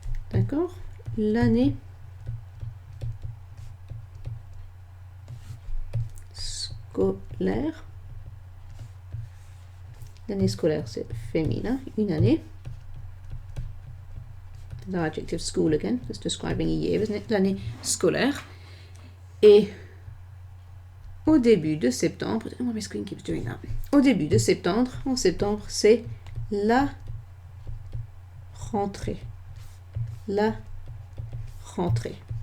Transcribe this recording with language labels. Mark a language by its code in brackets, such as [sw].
[fr] D'accord? L'année scolaire. L'année scolaire, c'est féminin, une année. [en] The adjective school again, it's describing a year, isn't it? [fr] L'année scolaire. Et au début de septembre, [en] oh, my screen keeps doing that. [fr] Au début de septembre, en septembre, c'est la rentrée. La rentrée.